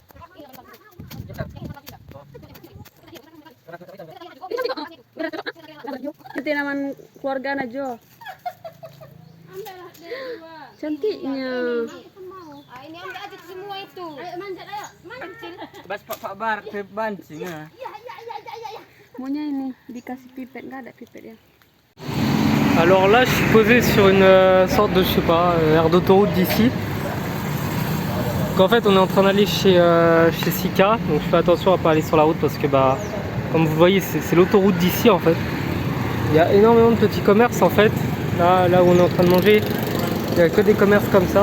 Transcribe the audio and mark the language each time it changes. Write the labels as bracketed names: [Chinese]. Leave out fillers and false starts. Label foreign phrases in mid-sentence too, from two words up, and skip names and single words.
[Indonesian] Itu nama keluarga Najo. Cantiknya. Ah, ini ambil aja semua itu. Ayo manjat, ayo. Manjat. Bas Pak Bar bancing ah. Maunya ini dikasih pipet, nggak ada pipet ya. [French] Alors là, je suis posé sur une sorte de, je sais pas, aire d'autoroute d'ici. Donc en fait, on est en train d'aller chez Sika. Donc je fais attention à pas aller sur la route parce que, bah, comme vous le voyez, c'est l'autoroute d'ici en fait. Il y a énormément de petits commerces en fait. Là où on est en train de manger, il n'y a que des commerces comme ça.